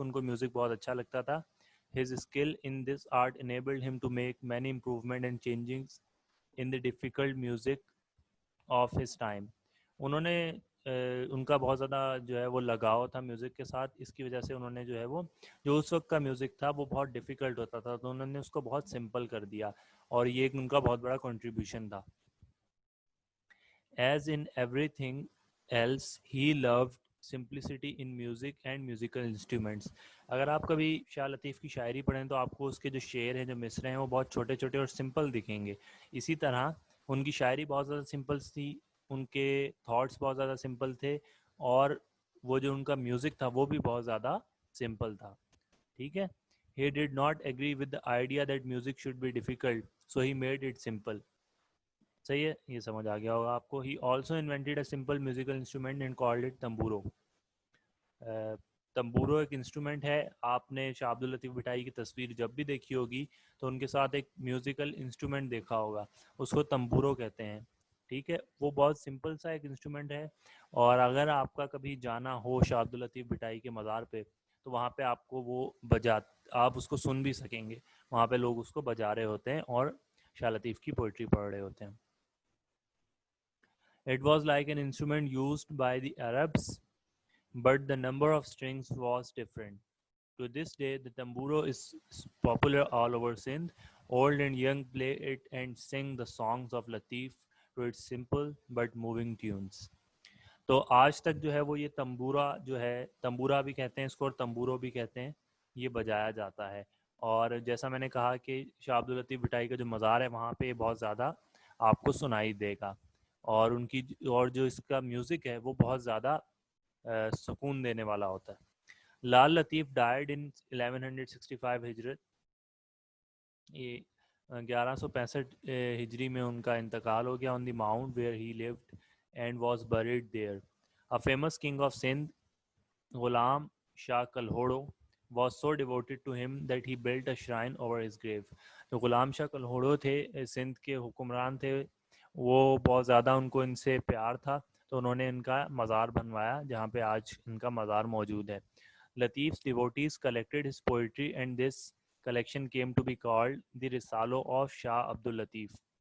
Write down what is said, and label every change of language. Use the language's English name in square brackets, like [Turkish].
[Urdu] ان کو میوزک بہت اچھا لگتا تھا. [English] His skill in this art enabled him to make many improvement and changings in the difficult music of his time. [Urdu] انہوں نے ان کا بہت زیادہ جو ہے وہ لگاؤ تھا میوزک کے ساتھ. اس کی وجہ سے انہوں نے جو ہے وہ جو اس وقت کا میوزک تھا وہ بہت ڈیفیکلٹ ہوتا تھا، تو انہوں نے اس کو بہت سمپل کر دیا، اور یہ ایک ان کا بہت بڑا کنٹریبیوشن تھا. [English] As in everything else he loved simplicity in music and musical instruments. [Urdu] اگر آپ کبھی شاہ لطیف کی شاعری پڑھیں تو آپ کو اس کے جو شعر ہیں، جو مصرے ہیں، وہ بہت چھوٹے چھوٹے اور سمپل دکھیں گے. اسی طرح ان کی شاعری بہت زیادہ سمپل تھی، ان کے تھاٹس بہت زیادہ سمپل تھے، اور وہ جو ان کا میوزک تھا وہ بھی بہت زیادہ سمپل تھا. ٹھیک ہے. [English] He did not agree with the idea that music should be difficult, so he made it simple. [Urdu] صحیح ہے، یہ سمجھ آ گیا ہوگا آپ کو. [English] He also invented a simple musical instrument and called it tamburo. [Urdu] تمبورو ایک انسٹرومنٹ ہے. آپ نے شاہ عبد اللطیف بٹائی کی تصویر جب بھی دیکھی ہوگی تو ان کے ساتھ ایک میوزیکل انسٹرومنٹ دیکھا ہوگا، اس کو تمبورو کہتے ہیں. ٹھیک ہے. وہ بہت سمپل سا ایک انسٹرومنٹ ہے، اور اگر آپ کا کبھی جانا ہو شاہ عبد اللطیف بٹائی کے مزار پہ تو وہاں پہ آپ کو وہ آپ اس کو سن بھی سکیں گے. وہاں پہ لوگ اس کو بجا رہے ہوتے ہیں اور شاہ لطیف کی پوئٹری پڑھ رہے ہوتے ہیں. [English] It was like an instrument used by the Arabs, but the number of strings was different. To this day, the tamburo is popular all over Sindh. Old and young play it and sing the songs of Latif to its simple but moving tunes. [Urdu] تو آج تک جو ہے وہ یہ تمبورا جو ہے، تمبورا بھی کہتے ہیں اس کو اور تمبورو بھی کہتے ہیں، یہ بجایا جاتا ہے. اور جیسا میں نے کہا کہ شاہ عبد اللطیف بٹائی کا جو مزار ہے وہاں پہ بہت زیادہ آپ کو سنائی دے گا، اور ان کی اور جو اس کا میوزک ہے وہ بہت زیادہ سکون دینے والا ہوتا ہے. [English] Lal Latif died in 1165 ہجرت. [Urdu] یہ 1165 ہجری میں ان کا انتقال ہو گیا. [English] On the mount where he lived and was buried there. A famous king of Sindh, Ghulam Shah Kalhoro, was so devoted to him that he built a shrine over his grave. [Urdu] جو غلام شاہ کلہوڑو تھے، سندھ کے حکمران تھے، وہ بہت زیادہ ان کو ان سے پیار تھا، تو انہوں نے ان کا مزار بنوایا جہاں پہ آج ان کا مزار موجود ہے. [English] Latif's devotees collected his poetry and this collection came to be called the Risalo of Shah Abdul Latif.